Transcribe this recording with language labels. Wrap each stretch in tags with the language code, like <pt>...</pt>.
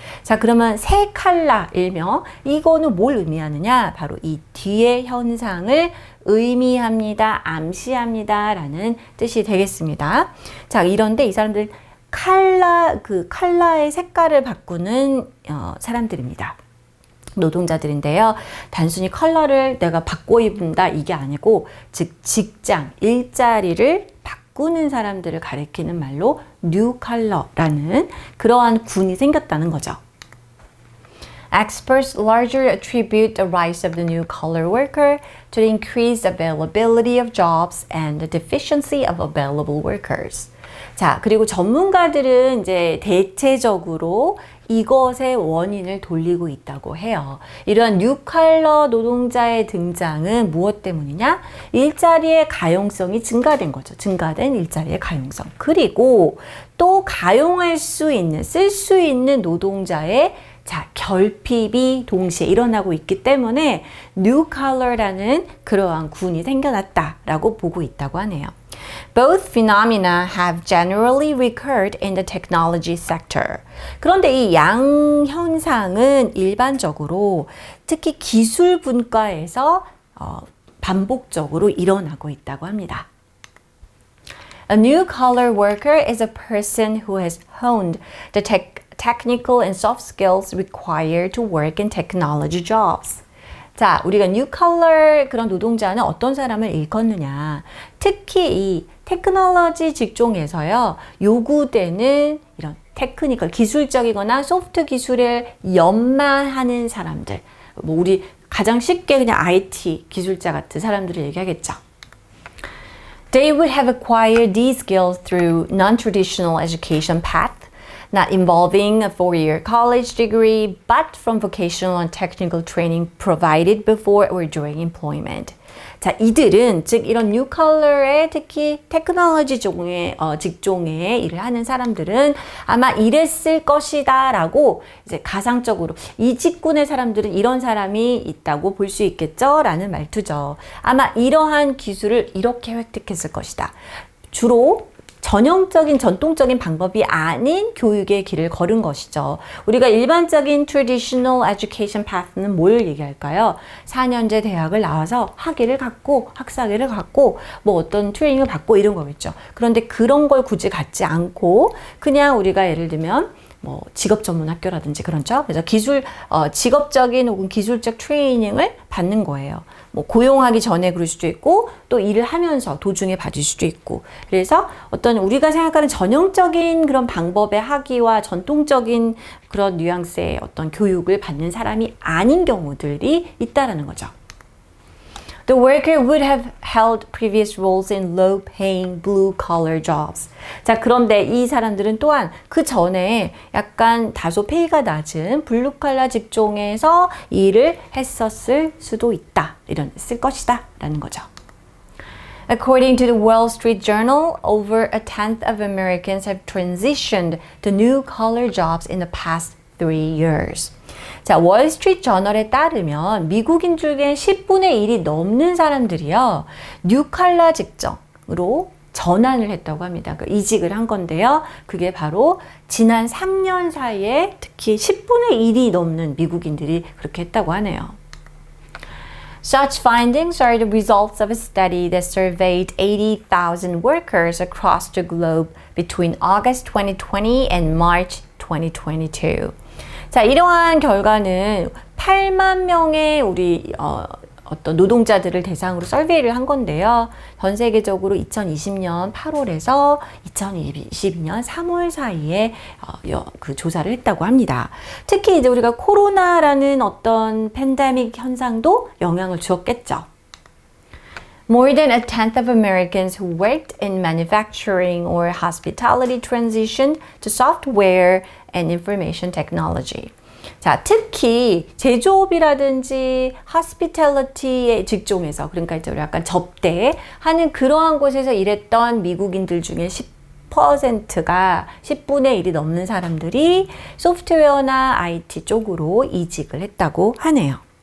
<ko>자, 그러면 새 컬러 일명 이거는 뭘 의미하느냐? 바로 이 뒤의 현상을 의미합니다, 암시합니다 라는 뜻이 되겠습니다. 자, 이런데 이 사람들 컬러의 색깔을 바꾸는 사람들입니다. 노동자들인데요. 단순히 컬러를 내가 바꿔 입는다 이게 아니고 즉 직장, 일자리를 바꾸는 사람들을 가리키는 말로 new color라는 그러한 군이 생겼다는 거죠.</ko> <en>Experts largely attribute the rise of the new collar worker to the increased availability of jobs and the deficiency of available workers.</en> <ko>자, 그리고 전문가들은 이제 대체적으로 이것의 원인을 돌리고 있다고 해요. 이러한 뉴칼러 노동자의 등장은 무엇 때문이냐? 일자리의 가용성이 증가된 거죠. 증가된 일자리의 가용성. 그리고 또 가용할 수 있는, 쓸 수 있는 노동자의 결핍이 동시에 일어나고 있기 때문에 new color라는 그러한 군이 생겨났다라고 보고 있다고 하네요.</ko> <en>Both phenomena have generally recurred in the technology sector.</en> <ko>그런데 이 양 현상은 일반적으로 특히 기술 분과에서 반복적으로 일어나고 있다고 합니다.</ko> <en>A new collar worker is a person who has honed the technical and soft skills required to work in technology jobs.</en> <ko>자, 우리가 new collar 그런 노동자는 어떤 사람을 일컫느냐. 특히 이 테크놀로지 직종에서요, 요구되는 이런 테크니컬, 기술적이거나 소프트 기술을 연마하는 사람들. 뭐 우리 가장 쉽게 그냥 IT 기술자 같은 사람들을 얘기하겠죠.</ko> <en>They would have acquired these skills through non-traditional education path. Not involving a 4-year college degree, but from vocational and technical training provided before or during employment.</en> <ko>자, 이들은 즉 이런 new color의 특히 테크놀로지 직종에 일을 하는 사람들은 아마 이랬을 것이다 라고 이제 가상적으로 이 직군의 사람들은 이런 사람이 있다고 볼 수 있겠죠? 라는 말투죠. 아마 이러한 기술을 이렇게 획득했을 것이다. 주로 전형적인 전통적인 방법이 아닌 교육의 길을 걸은 것이죠. 우리가 일반적인</ko> <en>traditional education path</en> <ko>는 뭘 얘기할까요? 4년제 대학을 나와서 학위를 갖고 학사학위를 갖고 뭐 어떤 트레이닝을 받고 이런 거겠죠. 그런데 그런 걸 굳이 갖지 않고 그냥 우리가 예를 들면 뭐 직업 전문 학교라든지 그렇죠. 그래서 직업적인 혹은 기술적 트레이닝을 받는 거예요. 뭐 고용하기 전에 그럴 수도 있고 또 일을 하면서 도중에 받을 수도 있고. 그래서 어떤 우리가 생각하는 전형적인 그런 방법의 학위와 전통적인 그런 뉘앙스의 어떤 교육을 받는 사람이 아닌 경우들이 있다라는 거죠.</ko> <en>The worker would have held previous roles in low-paying blue-collar jobs.</en> <ko>자, 그런데 이 사람들은 또한 그 전에 약간 다소 페이가 낮은 블루칼라 직종에서 일을 했었을 수도 있다. 쓸 것이다. 라는 거죠.</ko> <en>According to the Wall Street Journal, over a tenth of Americans have transitioned to new-collar jobs in the past 3 years.</en> <ko>자, 월스트리트 저널에 따르면 미국인 중에 10분의 1이 넘는 사람들이요, 뉴칼라 직종으로 전환을 했다고 합니다. 그러니까 이직을 한 건데요. 그게 바로 지난 3년 사이에 특히 10분의 1이 넘는 미국인들이 그렇게 했다고 하네요.</ko> <en>Such findings are the results of a study that surveyed 80,000 workers across the globe between August 2020 and March 2022.</en> <ko>자, 이러한 결과는 8만 명의 우리 어떤 노동자들을 대상으로 설베이를 한 건데요. 전 세계적으로 2020년 8월에서 2022년 3월 사이에 그 조사를 했다고 합니다. 특히 이제 우리가 코로나라는 어떤 팬데믹 현상도 영향을 주었겠죠.</ko> <en>More than a tenth of Americans who worked in manufacturing or hospitality transitioned to software and information technology.</en> <ko>자, 특히 제조업이라든지 hospitality의 직종에서, 그러니까 이제 약간 접대하는 그러한 곳에서 일했던 미국인들 중에 10%가 10분의 1이 넘는 사람들이 소프트웨어나 IT 쪽으로 이직을 했다고 하네요.</ko>